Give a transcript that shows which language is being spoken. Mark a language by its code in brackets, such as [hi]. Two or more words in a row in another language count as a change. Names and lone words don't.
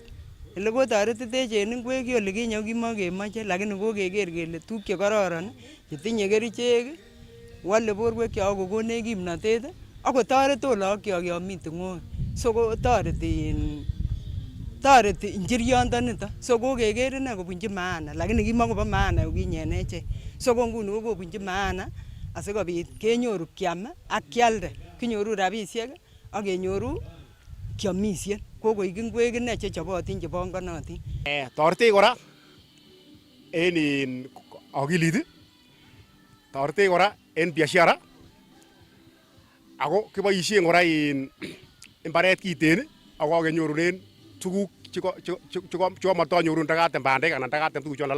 [kln] Ele kotoretitech en ingwek ki ole kinye kimakemoche lakini kokeker kele tuguk chekororon chetinye kerichek wole borwekyok kokonech kimnotet akotoret ot lagokyok yon mi tung'oek. So kotoreti injiriondonito. So kokeker ine kobunji maana lakini kimakobo maana yukinye en echek. So ko nguni kokobunji maana asikobit kenyoru kiam ak kialde. Kinyoru rabisiek ak kenyoru kiomisien. Kokoik ingwek ine chechobotin chebongonotin. Toretech kora en akilit, toretech kora en biashara ako kiboisien kora en imbaret kiten ako kakenyorunen tuguk chekomatanyorun ndakatem bandek anan ndakatem tuguk chon alak.